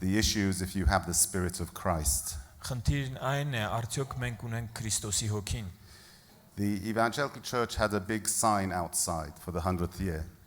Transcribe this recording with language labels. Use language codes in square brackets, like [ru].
[en] The issue is if you have the Spirit of Christ. [hy] Խնդիրն այն է, արդյոք մենք ունենք Քրիստոսի հոգին. [en] The evangelical church had a big sign outside for the 100th year.